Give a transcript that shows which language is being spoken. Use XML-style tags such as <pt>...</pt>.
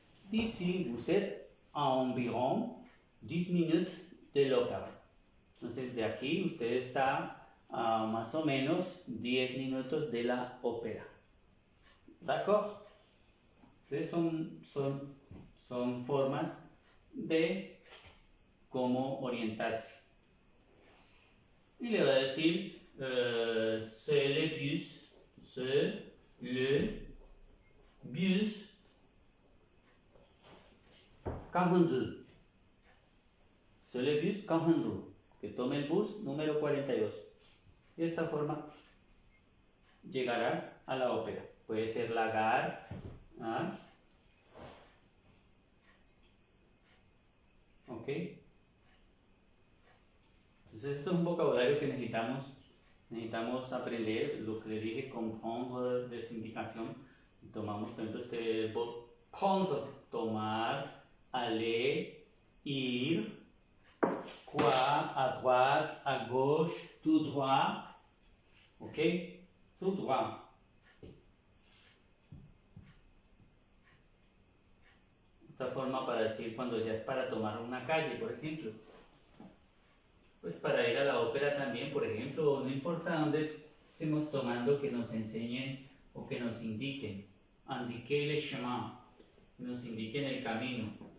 <fr>D'ici, vous êtes à environ 10 minutes de l'opéra.</fr> <es>Entonces, de aquí usted está a más o menos 10 minutos de la ópera.</es> <fr>¿D'accord?</fr> <es>Entonces son formas de cómo orientarse. Y le va a decir,</es> <fr>c'est le bus, c'est le bus 42. C'est le bus 42.</fr> <es>Que tome el bus número 42. De esta forma llegará a la ópera. Puede ser la gare. ¿Ah? ¿Ok? Entonces esto es un vocabulario que necesitamos aprender, lo que le dije,</es> <fr>comprendre des indications,</fr> <es>Tomamos, por ejemplo, este verbo prendre, tomar, aller, ir, quoi,</es> <fr>à droite, à gauche, tout droit,</fr> <es>ok, tout droit. Otra forma para decir cuando ya es para tomar una calle, por ejemplo. Pues para ir a la ópera también, por ejemplo, no importa dónde estemos tomando, que nos enseñen o que nos indiquen.</es> <fr>Indiquer le chemin,</fr> <es>que nos indiquen el camino.</es>